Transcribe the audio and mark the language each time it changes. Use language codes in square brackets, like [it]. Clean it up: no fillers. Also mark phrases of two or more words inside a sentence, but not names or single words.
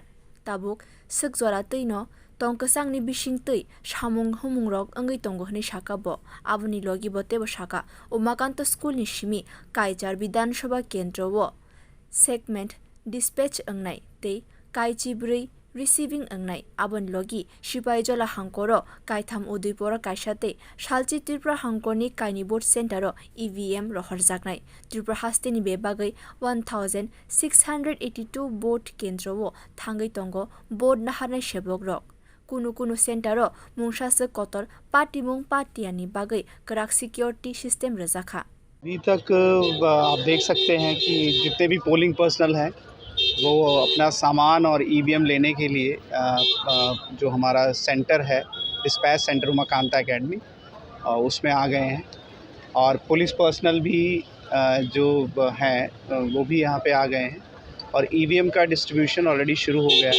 [trp] ताबुक सगजरा तैनो तंकसांगनि बिसिंतै सामुं हुमुंरक अंगै तंगहनि साकाबो आबुनि लगिबो तेबो साका उमाकान्त स्कुलनि सिमी काइजार विधानसभा केन्द्रवो [en] segment dispatch [trp] अंगनाय तै काइचिब्रै रिसीविंग अंगनाय आबन लगी सिपाहीजला हांकरो कायथाम उदयपुर कायसाते सालची त्रिपुरा हांकरनि कायनि भोट सेन्टारो ईवीएम रहर जागनाय त्रिपुरा हास्तेनि बेबागै 1682 भोट केन्द्रवो थांगै तंगो भोट नाहारनाय सेबग्रक कुनु सेन्टारो मुंसासो कतर पार्टी मुं पार्टियानि बागै क्राक [en] security system [trp] रजाखा। [hi] अभी तक आप देख सकते हैं कि जितने भी [en] polling personnel [hi] हैं वो अपना सामान और ईवीएम लेने के लिए जो हमारा सेंटर है [en] dispatch center [hi] उमाकांता एकेडमी उसमें आ गए हैं और [en] police personnel [hi] भी जो हैं वो भी यहाँ पे आ गए हैं और ईवीएम का [en] distribution already [hi] शुरू हो गया है।